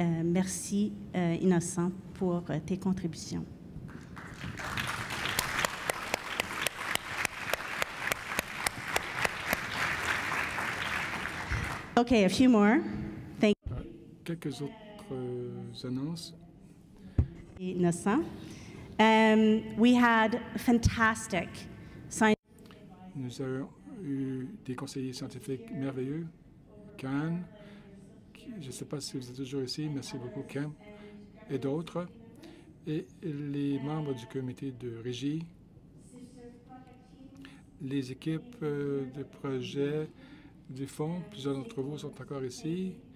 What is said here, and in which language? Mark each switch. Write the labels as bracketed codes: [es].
[fr] Merci, Innocent, pour tes contributions. [en] OK, a few more. [fr] Quelques autres annonces. Innocent. [en] We had fantastic science. [fr] Nous avons eu des conseillers scientifiques merveilleux. Cannes, je ne sais pas si vous êtes toujours ici, merci beaucoup, Cam, et d'autres. Et les membres du comité de régie, les équipes de projet du fonds, plusieurs d'entre vous sont encore ici.